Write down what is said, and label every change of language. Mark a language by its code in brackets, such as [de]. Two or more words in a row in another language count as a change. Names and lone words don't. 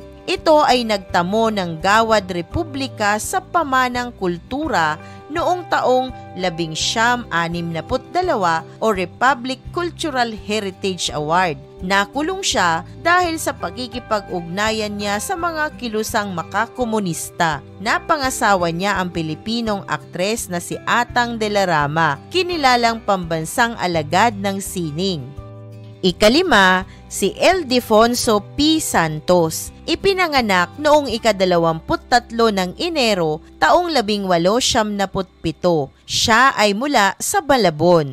[tl] Ito ay nagtamo ng Gawad Republika sa Pamanang Kultura noong taong 1962 o Republic Cultural Heritage Award. Nakulong siya dahil sa pakikipag-ugnayan niya sa mga kilusang makakomunista. Napangasawa niya ang Pilipinong aktres na si Atang de la Rama, kinilalang pambansang alagad ng sining. Ikalima, si Ildefonso P. Santos. Ipinanganak noong ika-23 ng Enero, taong 1877. Siya ay mula sa Balabon.